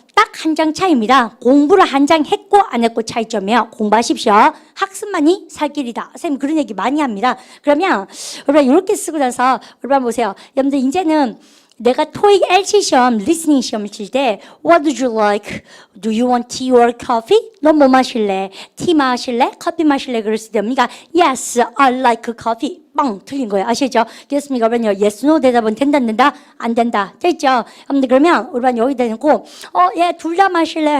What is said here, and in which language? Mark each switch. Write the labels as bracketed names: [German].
[Korean] 딱 한 장 차이입니다. 공부를 한 장 했고 안 했고 차이점이요. 공부하십시오. 학습만이 살 길이다. 선생님 그런 얘기 많이 합니다. 그러면 여러분 이렇게 쓰고 나서 여러분 보세요. 여러분들 이제는 내가 토익 LC 시험, 리스닝 시험을 칠 때 What do you like? [English] Do you want tea or coffee? [Korean] 너 뭐 마실래? 티 마실래? 커피 마실래? [English] 그랬을 때 우리가 Yes, I like coffee. [Korean] 빵! 틀린 거예요. 아시죠? 그렇습니까? 그러면요. Yes, no 대답은 된다, 안 된다? 안 된다. 됐죠? 그러면 우리가 여기다 놓고 예, 둘 다 마실래?